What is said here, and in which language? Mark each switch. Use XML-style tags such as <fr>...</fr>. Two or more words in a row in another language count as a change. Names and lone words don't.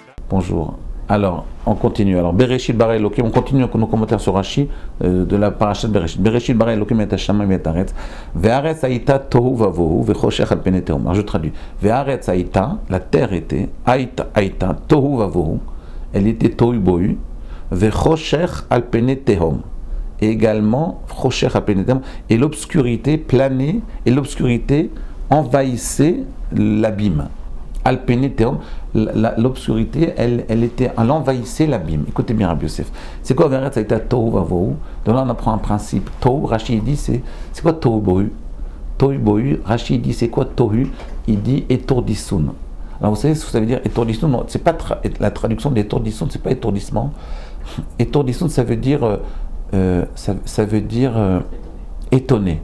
<fr>Bonjour. Alors, on continue. Alors,</fr> <he>בראשית ברא אלוקים,</he> <fr>on continue nos commentaires sur Rashi de la</fr> <he>פרשת בראשית. בראשית ברא אלוקים את השמים ואת הארץ. והארץ היתה תהו ובהו וחושך על פני תהום.</he> <fr>Alors, je traduis.</fr> <he>והארץ היתה,</he> <fr>la terre était,</fr> <he>היתה תהו ובהו,</he> <fr>elle était tohu bohu,</fr> <he>וחושך על פני תהום.</he> <fr>Et également,</fr> <he>חושך על פני תהום,</he> <fr>et l'obscurité planait, et l'obscurité envahissait l'abîme. Alpénéthéum, l'obscurité, elle envahissait l'abîme. Écoutez bien, Rabbi Yosef. C'est quoi,</fr> <he>והארץ היתה תהו ובהו?</he> <fr>Donc là, on apprend un principe. Tohu, Rashi dit, c'est quoi tohu bohu? Tohu bohu, Rashi dit, c'est quoi tohu? Il dit étourdissoun. Alors, vous savez ce que ça veut dire étourdissoun? Non, c'est pas la traduction d'étourdissoun, c'est pas étourdissement. Étourdissoun, ça veut dire, étonné.</fr>